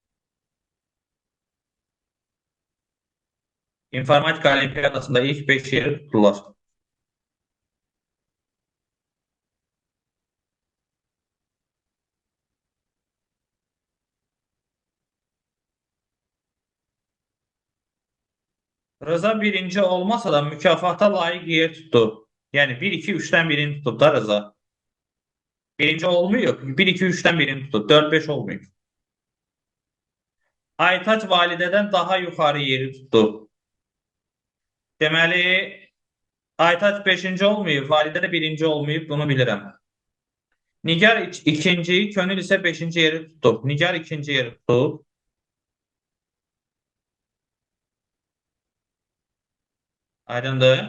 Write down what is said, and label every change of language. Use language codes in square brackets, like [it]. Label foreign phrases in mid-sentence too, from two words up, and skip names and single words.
[az] İnformatika olimpiyadasında ilk 5 yeri tutdular. Rıza birinci olmasa da mükafata layık yer tuttu. [tr] Yani 1, 2, 3'ten birini tuttu da Rıza. Birinci olmuyor. 1, 2, 3'ten birini tuttu. 4, 5 olmuyor. Aytaç valideden daha yukarı yeri tuttu. [az] Deməli, Aytaç 5-ci olmayıb, validə də 1-ci olmayıb, bunu bilirəm. Nigar ikinci, Könül isə 5-ci yeri tutub. Nigar 2-ci yeri tutub. Aydındır.